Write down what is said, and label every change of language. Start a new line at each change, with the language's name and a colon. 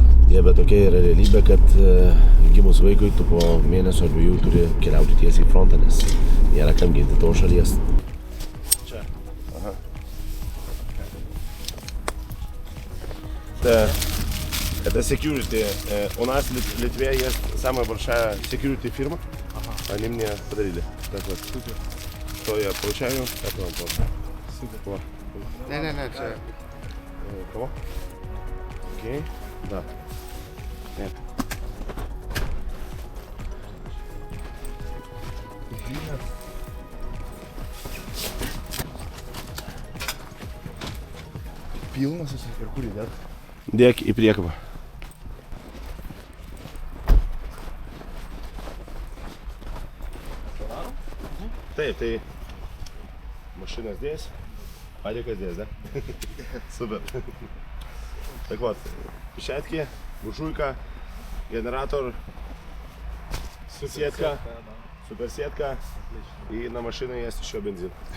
Lithuanian: Bet tokia yra realybė, kad gimus vaikui tu po mėnesio ar 2 turi keliauti tiesiai į frontą, nes nėra kam ginti tavo šalies.
Russian: Это security. У нас в Литве есть самая большая security фирма. Они мне подарили. Так вот. То я получаю, это вам просто. Супер.
Ukrainian: Не, це...
Russian: Кого? Окей. Да. Нет.
Lithuanian: Pilnas esi ir kurį dėt? Dėk į priekabą. Taip, tai mašinas dės, padėkas dės, da? Super.
Russian: Так вот, печатки, буржуйка, генератор, сетка, суперсетка и на машине есть еще бензин.